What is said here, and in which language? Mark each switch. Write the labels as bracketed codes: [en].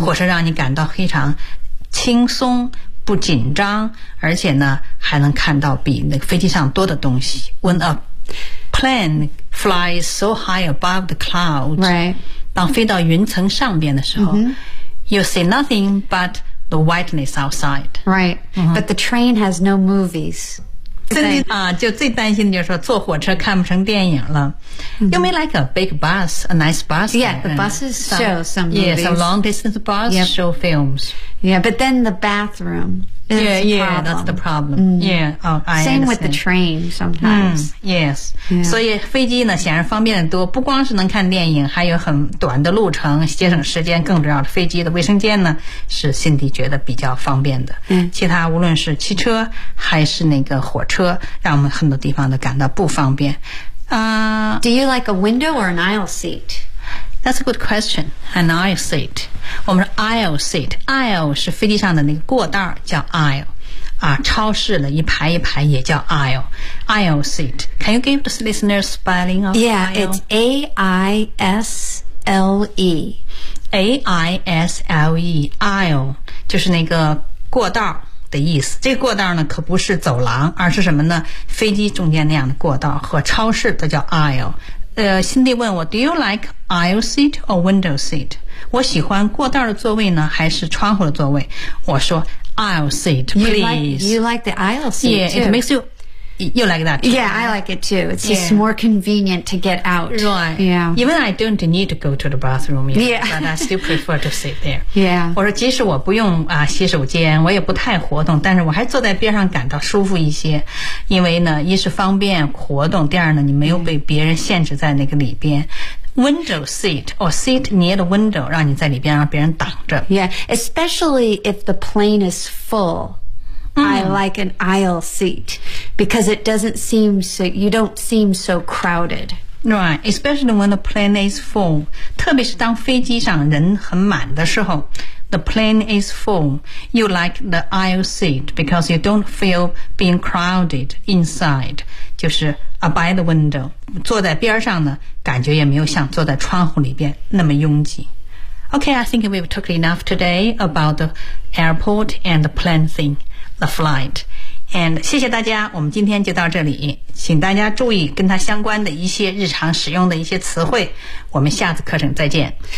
[zh] 火车让你感到非常轻松不紧张而且呢还能看到比那个飞机上多的东西 [en] When a plane flies so high above the clouds、 right. [zh] 当飞到云层上边的时候、 [en] mm-hmm. You see nothing but the whiteness outside Right,、mm-hmm. but the train has no movies [zh] 真的啊，就最担心的就是说坐火车看不成电影了。 [en] You may like a big bus, a nice bus. Yeah, the buses show some movies. Yeah, some long distance bus show films. Yeah, but then the bathroom. Yeah, that's the problem. Same with the train sometimes. [zh] Yes. 所以飞机呢显然方便得多，不光是能看电影，还有很短的路程，节省时间，更重要的飞机的卫生间呢是辛迪觉得比较方便的。其他无论是汽车还是那个火车，让我们很多地方都感到不方便。 [en] Do you like a window or an aisle seat? That's a good question. An aisle seat. [zh] 我们说 [en] aisle seat. [zh] Aisle 是飞机上的那个过道叫 aisle. 啊，超市的一排一排也叫 aisle. Aisle seat. [en] Can you give the listeners spelling of Yeah, it's A-I-S-L-E. [zh] A-I-S-L-E. Aisle 就是那个过道的意思。这个过道呢可不是走廊，而是什么呢？飞机中间那样的过道和超市都叫 aisle。辛蒂问我 [en] Do you like aisle seat or window seat? [zh] 我喜欢过道的座位呢还是窗户的座位，我说 [en] aisle seat please. You like the aisle seat yeah, too. It makes you like that too. Yeah, I like it too. It's just more convenient to get out. Right. Yeah. Even I don't need to go to the bathroom yet, but I still prefer to sit there. Yeah. [zh] 我说即使我不用啊洗手间，我也不太活动，但是我还坐在边上感到舒服一些，因为呢一是方便活动，第二呢你没有被别人限制在那个里边。 [en] Window seat or seat near the window [zh] 让你在里边让别人挡着。 [en] Yeah, especially if the plane is full. I like an aisle seat because it doesn't seem so, you don't seem so crowded. Right, especially when the plane is full. [zh] 特别是当飞机上人很满的时候 [en] the plane is full. You like the aisle seat because you don't feel being crowded inside. [zh] 就是 [en] by the window. [zh] 坐在边上呢感觉也没有像坐在窗户里边那么拥挤。 [en] Okay, I think we've talked enough today about the airport and the plane thing. The flight. [zh] And 谢谢大家，我们今天就到这里，请大家注意跟它相关的一些日常使用的一些词汇，我们下次课程再见。